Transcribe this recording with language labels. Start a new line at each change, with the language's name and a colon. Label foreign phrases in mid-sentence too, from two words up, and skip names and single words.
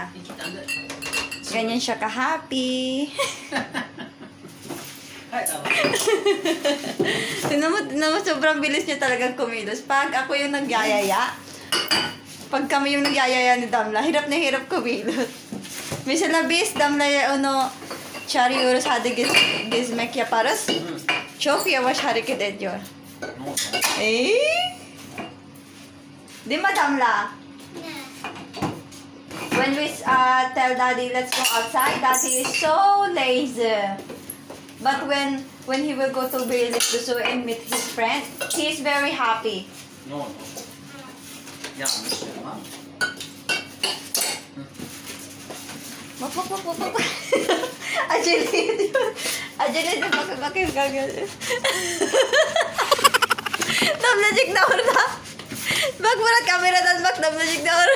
Filipino: Ganyan siya ka-happy. Tinan mo, sobrang bilis niya talagang kumilos. Pag ako yung nagyayaya, pag kami yung nagyayaya ni Damla, hirap na hirap kumilos.
Turkish: Mesela biz Damla'ya onu çağırıyoruz, hadi gezmek yaparız. Çok yavaş hareket ediyor.
Filipino: Di ba, Damla?
English: When we tell Daddy, let's go outside, Daddy is so lazy. But when he will go to Beylikdüzü and meet his friend, he is very happy. No.
Turkish: Yanlış yapma. Bak. Acele ediyor. Acele ediyor. Bakayım kanka. Damlacık da orada. Bak Murat kameradan bak, Damlacık da orada.